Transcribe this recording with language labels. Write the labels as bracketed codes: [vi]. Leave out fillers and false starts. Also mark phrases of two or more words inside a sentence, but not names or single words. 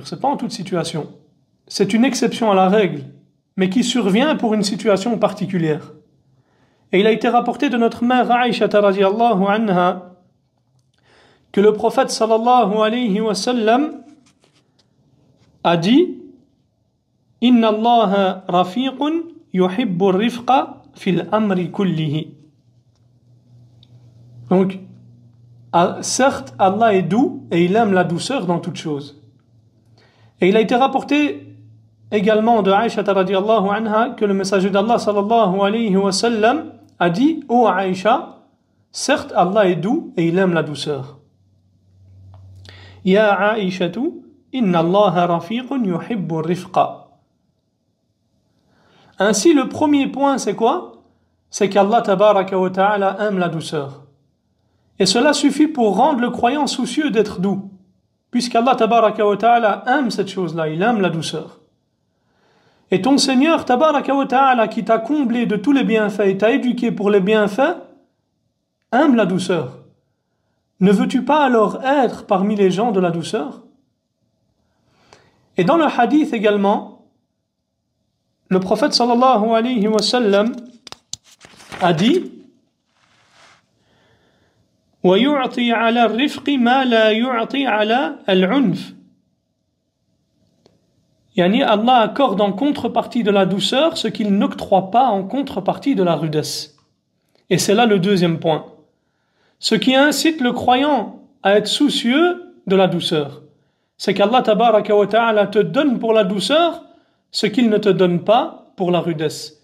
[fr] Ce n'est pas en toute situation. C'est une exception à la règle, mais qui survient pour une situation particulière. Et il a été rapporté de notre mère Aïcha [ar] رضي الله عنها [fr] que le prophète [ar] صلى الله عليه وسلم [fr] a dit « [ar] إن الله رفيق يحب الرفق في الأمر كله [fr] » Donc, certes, Allah est doux et il aime la douceur dans toute chose. Et il a été rapporté également de Aïcha [ar] رضي الله عنها [fr] que le messager d'Allah [ar] صلى الله عليه وسلم [fr] a dit « Ô Aïcha, certes, Allah est doux et il aime la douceur. » [ar] يا عائشة إن الله رفيق يحب الرفق. [fr] Ainsi, le premier point, c'est quoi? C'est qu'Allah [ar] تبارك وتعالى [fr] aime la douceur. Et cela suffit pour rendre le croyant soucieux d'être doux, puisqu'Allah [ar] تبارك وتعالى [fr] aime cette chose-là, il aime la douceur. Et ton Seigneur [ar] تبارك وتعالى [fr] qui t'a comblé de tous les bienfaits et t'a éduqué pour les bienfaits, aime la douceur. Ne veux-tu pas alors être parmi les gens de la douceur? Et dans le hadith également, le prophète [ar] صلى الله عليه وسلم [fr] a dit [ar] وَيُعْطِي عَلَى الرِّفْقِ مَا لَا يُعْطِي عَلَى الْعُنْفِ. [fr] Yani Allah accorde en contrepartie de la douceur ce qu'il n'octroie pas en contrepartie de la rudesse. Et c'est là le deuxième point. Ce qui incite le croyant à être soucieux de la douceur, c'est qu'Allah [ar] تبارك وتعالى [fr] te donne pour la douceur ce qu'il ne te donne pas pour la rudesse.